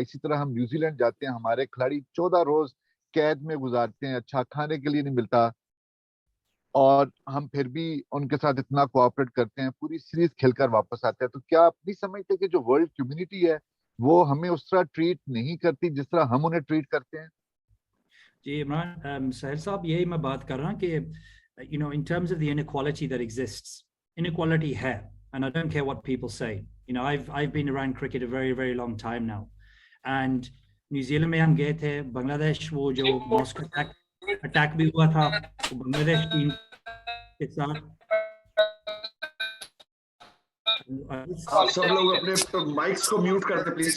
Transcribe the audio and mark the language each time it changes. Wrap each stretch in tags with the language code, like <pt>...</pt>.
<hi>इसी तरह हम न्यूजीलैंड जाते हैं, हमारे खिलाड़ी 14 रोज कैद में गुजारते हैं, अच्छा खाने के लिए नहीं मिलता, और हम फिर भी उनके साथ इतना कोऑपरेट करते हैं, पूरी सीरीज खेलकर वापस आते हैं। तो क्या आप नहीं समझते कि जो वर्ल्ड कम्युनिटी है वो हमें उस तरह ट्रीट नहीं करती जिस तरह हम उन्हें ट्रीट करते हैं? जी इमरान, साहिल साहब, यही मैं बात कर रहा हूँ कि</hi> <en>in terms of the inequality that exists, inequality है, and I don't care what people say. I've been around cricket a very, very long time now, and</en> <hi>New Zealand में हम गए थे, बांग्लादेश वो जो मॉस्को अटैक भी हुआ था, तो बांग्लादेश टीम के साथ आप सब लोग अपने माइक्स को म्यूट कर दे प्लीज।</hi>